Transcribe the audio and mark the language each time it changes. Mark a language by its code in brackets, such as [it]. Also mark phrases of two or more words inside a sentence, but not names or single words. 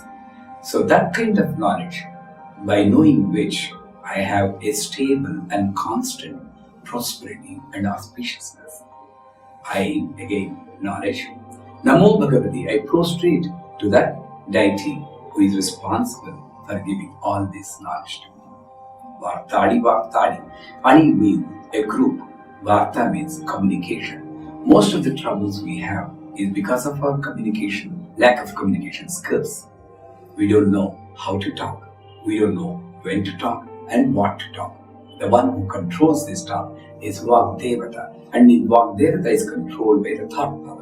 [en] So that kind of knowledge, by knowing which I have a stable and constant prosperity and auspiciousness. I, again, knowledge. [sa] Namo Bhagavati, [en] I prostrate to that deity who is responsible for giving all this knowledge to me. Vartadi Vartadi. Ani means a group. Varta means communication. Most of the troubles we have is because of our communication, lack of communication skills. We don't know how to talk. We don't know when to talk and what to talk. The one who controls this talk is Vagdevata, and the Vagdevata is controlled by the thought power.